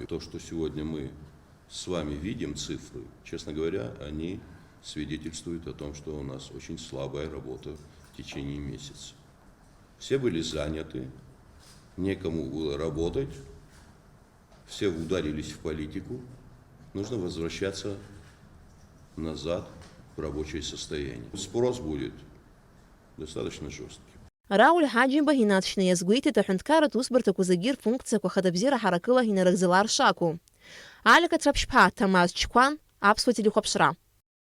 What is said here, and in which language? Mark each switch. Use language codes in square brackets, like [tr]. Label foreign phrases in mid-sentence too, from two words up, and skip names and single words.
[ru] То, что сегодня мы с вами видим цифры, честно говоря, они свидетельствуют о том, что у нас очень слабая работа в течение месяца. Все были заняты, некому было работать, все ударились в политику. Нужно возвращаться назад в рабочее состояние. Спрос будет достаточно жесткий. [ab] Рауль Ҳаџьымба инаҵшьны иазгәеиҭеит аҳәынҭқарратә усбарҭақәа зегьы рфункциақәа хада бзиара ҳаракыла инарыгӡалар шакәу. Алика Ҭраԥшьԥаа, Ҭамаз Чқәан, Аԥсуа телехәаԥшра.